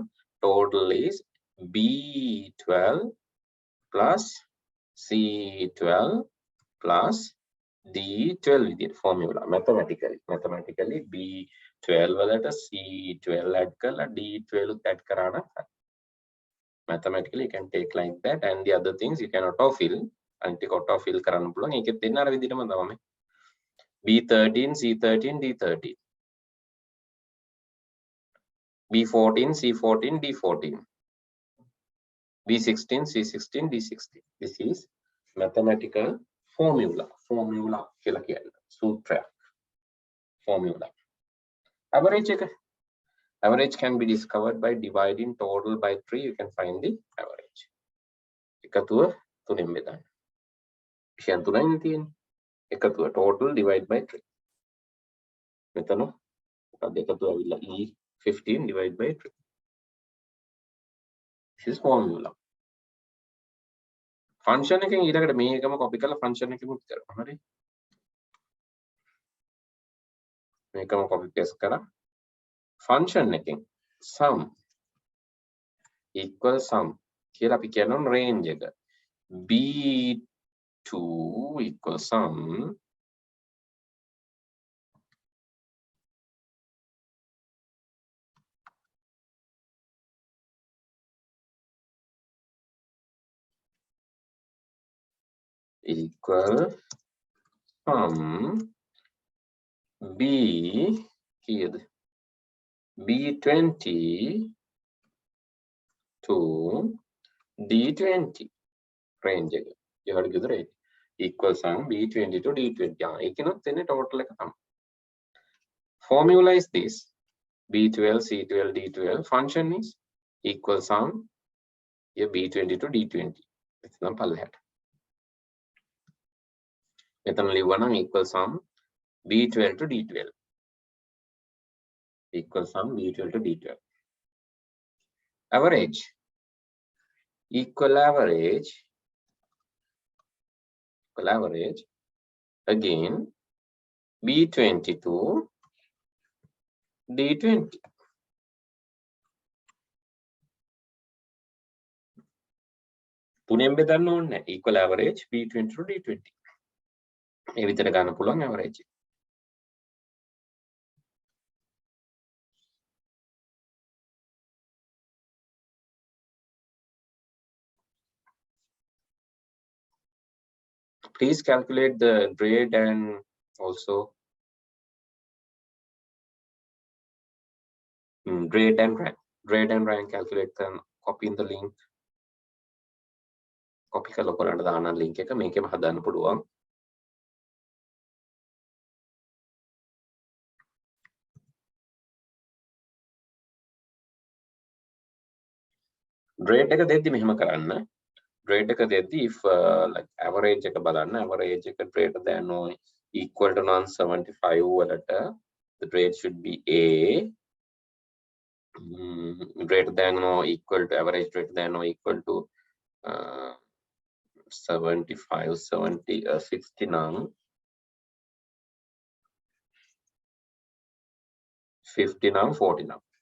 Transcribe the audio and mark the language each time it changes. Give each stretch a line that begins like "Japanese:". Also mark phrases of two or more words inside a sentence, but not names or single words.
English: Total is B12 plus C12 plus D12 විදිහට formula mathematically B12 වලට C12 add කරලා D12 add
Sinhala: කරා නම්
English: mathematically you can take like that, and the other things you can autofill
Sinhala: කරන්න පුළුවන්. ඒකෙත් දෙන්න අර විදිහටම තමයි. B13, C13, D13. B14, C14, D14. B16, C16, D16.
English: This is mathematical formula.
Sinhala: කියලා කියන්නේ සූත්‍රයක්. Formula.
English: Average can be discovered by dividing total by 3. You can find the average.
Sinhala: එකතුව 3ෙන් බෙදන්න. විෂයන් 3යි තියෙන්නේ.
English: එකතුව total divide by 3.
Sinhala: මෙතන මොකක්ද එකතුව ඇවිල්ලා E15
English: divide by 3. This is formula.
Sinhala: function එකෙන් ඊළඟට මේකම copy කරලා function එකෙමුත් කරනවා. හරි. මේකම
English: copy paste
Sinhala: කරලා function එකෙන්
English: sum equal sum
Sinhala: කියලා අපි කියනවා range එක.
English: B2 equal sum equal sum B කීයද B20 to D20 range එක.
Sinhala: ඒකට කිව්ද
English: range equal sum B20 to D20.
Sinhala: ඒකනොත් එන්නේ total එක තමයි.
English: Formula is this: B12 C12 D12 function is equal sum B20 to D20.
Sinhala: එතන පල්ලෙහාට. එතන ලිව්වා නම්
English: equal sum B12 to D12. Equal sum B12 to D12. Average equal average again B20 to D20.
Sinhala: තුනෙන් බෙදන්න ඕනේ නැහැ.
English: Equal average B20 to D20.
Sinhala: මේ විතර ගන්න පුළුවන්
English: average. Please calculate the grade and also grade and rank. Grade and rank calculate them. Copy in the link.
Sinhala: Copy කරලා ඔයාලට දාන්න link එක මේකෙම හදන්න පුළුවන්. grade එක දෙද්දි මෙහෙම කරන්න. grade එක දෙද්දි
English: if like
Sinhala: average එක බලන්න.
English: average එක greater than or equal to 175 වලට the grade should be A. Greater than or equal to average greater than or equal to 75 70 69 59 49.